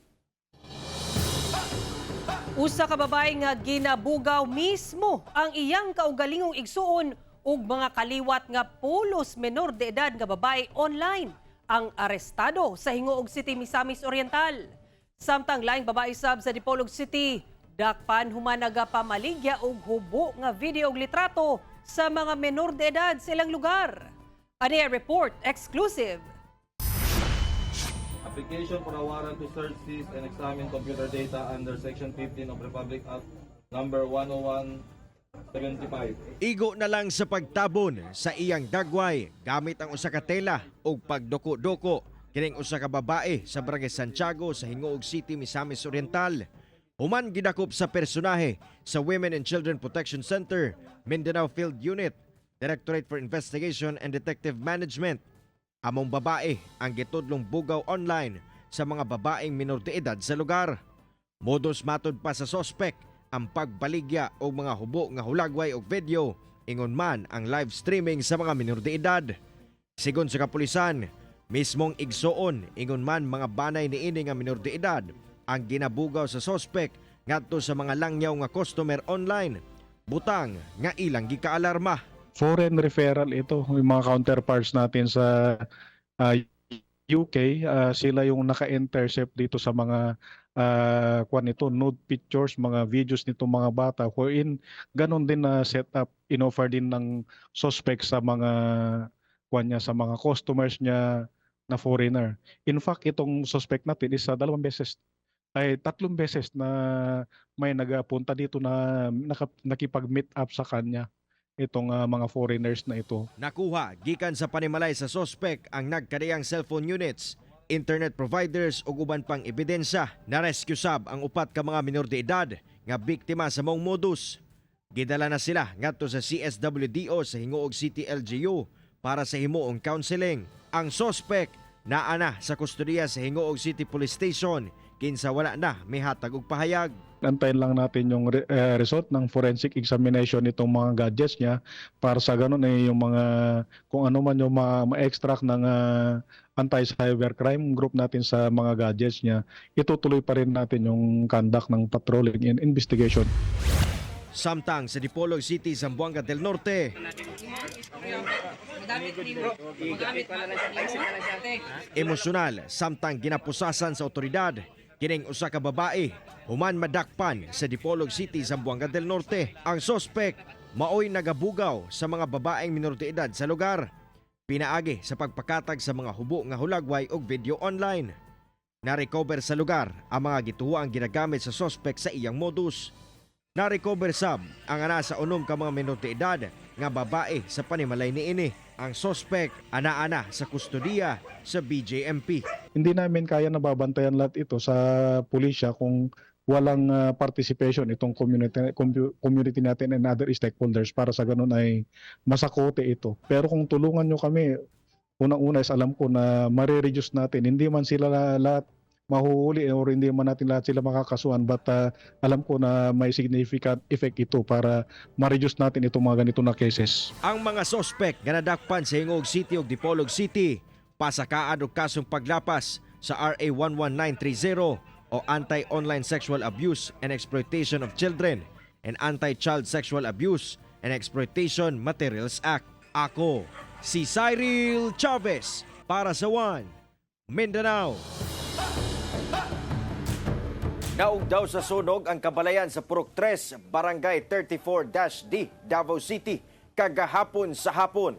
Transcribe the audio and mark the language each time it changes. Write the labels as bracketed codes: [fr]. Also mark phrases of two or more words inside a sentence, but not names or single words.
[ceb] Usa ka babae nga ginabugaw mismo ang iyang kaugalingong igsuon ug mga kaliwat nga pulos menor de edad nga babae online ang arestado sa Hingoog City, Misamis Oriental. Samtang laing babae sab sa Dipolog City, dakpan human nagapamaligya og hubo nga video ug litrato sa mga menor de edad sa ilang lugar. Ani report exclusive. [en] Application for a warrant to search, seize, and examine computer data under Section 15 of Republic Act Number 10175. [ceb] Igo na lang sa pagtabon sa iyang dagway gamit ang usa ka tela ug pagdoko-doko kining usa ka babae sa Barangay Santiago sa Hingoog City, Misamis Oriental. Human gidakop sa personahe sa Women and Children Protection Center, Mindanao Field Unit, Directorate for Investigation and Detective Management. Among babae ang gitudlong bugaw online sa mga babaeng minor de edad sa lugar. Modus matod pa sa sospek ang pagbaligya o mga hubo nga hulagway og video, ingon man ang [en] live streaming [ceb] sa mga minor de edad. Sigon sa kapulisan, mismong igsoon ingon man mga banay niini nga minor de edad ang ginabugaw sa sospek ngadto sa mga langyaw nga customer online. Butang nga ilang gikaalarma. [en] Foreign referral [tl] ito, yung mga counterparts natin sa UK, sila yung naka-intercept dito sa mga [en] nude pictures, [tl] mga videos nito mga bata, wherein ganon din na setup, inoffer din ng suspect sa mga sa mga customers niya na foreigner. [en] In fact, [tl] itong suspect natin is tatlong beses na may nagapunta dito na nakipag- [en] meet up [tl] sa kanya. Itong mga foreigners na ito. [ceb] Nakuha gikan sa panimalay sa sospek ang nagkadayang cellphone units, internet providers ug uban pang ebidensya. Na-rescue sab ang upat ka mga minor de edad nga biktima sa maong modus. Gidala na sila ngadto sa CSWDO sa Hingoog City LGU para sa himuong counseling. Ang sospek naa na sa kustodiya sa Hingoog City Police Station kinsa wala na mihatag og pahayag. [tl] Antayin lang natin yung result ng [en] forensic examination [tl] nitong mga gadgets niya para sa ganun yung mga kung ano man yung ma-extract ng [en] anti-cybercrime group [tl] natin sa mga gadgets niya. Itutuloy pa rin natin yung conduct ng [en] patrolling and investigation. [ceb] Samtang sa Dipolog City, Zamboanga del Norte, emosyonal samtang ginapusasan sa otoridad kining usa ka babae human madakpan sa Dipolog City, Zamboanga del Norte. Ang sospek maoy nagabugaw sa mga babaeng minor de edad sa lugar. Pinaagi sa pagpakatag sa mga hubo nga hulagway og video online. Na-recover sa lugar ang mga gituhuang ginagamit sa sospek sa iyang modus. Na-recover sab ang ana sa unom ka mga minor de edad nga babae sa panimalay niini. ang sospek ana-ana sa kustodiya sa BJMP. [tl] Hindi namin kaya nababantayan lahat ito sa pulisya kung walang participation itong community natin [en] and other stakeholders [tl] para sa ganun ay masakote ito. Pero kung tulungan nyo kami, unang-una is alam ko na marireduce natin. Hindi man sila lahat mahuhuli or hindi man natin lahat sila makakasuhan, but alam ko na may [en] significant effect [tl] ito para ma-reduce natin itong mga ganito na cases. [ceb] Ang mga sospek nga nadakpan sa Hingog City ug Dipolog City pasakaan og kasong paglapas sa RA 11930 o Anti-Online Sexual Abuse and Exploitation of Children and Anti-Child Sexual Abuse and Exploitation Materials Act. Ako, si Cyril Chavez para sa One Mindanao. Naog daw sa sunog ang kabalayan sa Purok 3, Barangay 34-D, Davao City, kagahapon sa hapon.